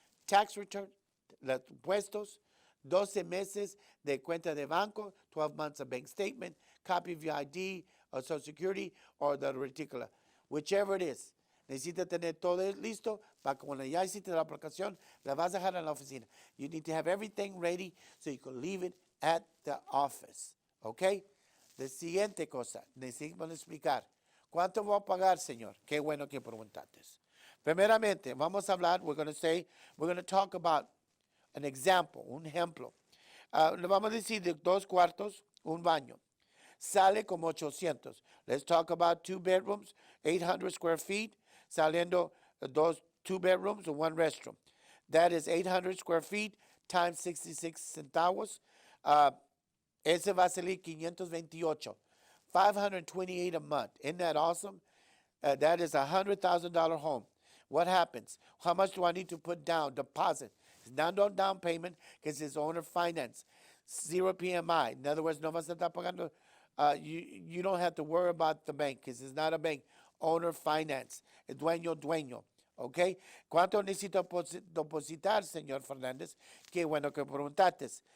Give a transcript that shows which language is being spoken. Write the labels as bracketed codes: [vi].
[en] Tax return, [es] los impuestos, 12 meses de cuenta de banco, [en] 12 months of bank statement, copy of your ID, or Social Security, or the reticular, whichever it is. [es] Necesitas tener todo listo para que cuando ya hiciste la aplicación, la vas a dejar en la oficina. [en] You need to have everything ready so you can leave it at the office. Okay? [es] La siguiente cosa, necesitamos explicar. ¿Cuánto voy a pagar, señor? Qué bueno que preguntaste. Primeramente, vamos a hablar, [en] we're going to talk about an example, [es] un ejemplo. Le vamos a decir de 2 cuartos, un baño. Sale como 800. [en] Let's talk about 2 bedrooms, 800 square feet, saliendo 2 bedrooms and 1 restroom. That is 800 square feet times 66 centavos. [es] Ese va a salir 528. [en] $528 a month. Isn't that awesome? That is a $100,000 home. What happens? How much do I need to put down? Deposit. It's not no down payment because it's owner finance. 0 PMI. In other words, [es] no vas a estar pagando. [en] You don't have to worry about the bank because it's not a bank. Owner finance. [es] Es dueño. [en] ¿Ok? [es] ¿Cuánto necesito depositar, señor Fernández? Qué bueno que preguntaste.